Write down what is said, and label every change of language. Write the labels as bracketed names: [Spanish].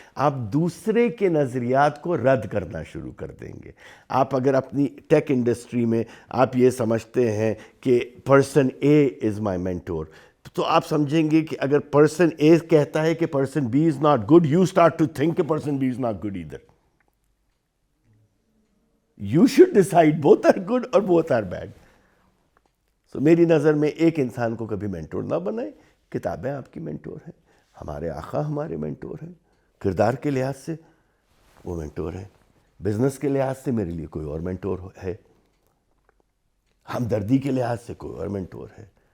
[Urdu] آپ دوسرے کے نظریات کو رد کرنا شروع کر دیں گے. آپ اگر اپنی ٹیک انڈسٹری میں آپ یہ سمجھتے ہیں کہ [English] person A is my mentor, [Urdu] تو آپ سمجھیں گے کہ اگر پرسن اے کہتا ہے کہ [English] person B is not good, you start to think [Urdu] کہ [English] Person B is not good either. You should decide both are good اور both are bad. [Urdu] So میری نظر میں ایک انسان کو کبھی مینٹور نہ بنائیں. کتابیں آپ کی مینٹور ہیں, ہمارے آقا ہمارے مینٹور ہیں. کردار کے لحاظ سے وہ مینٹور ہیں, بزنس کے لحاظ سے میرے لیے کوئی اور مینٹور ہے, ہمدردی کے لحاظ سے کوئی اور مینٹور ہے.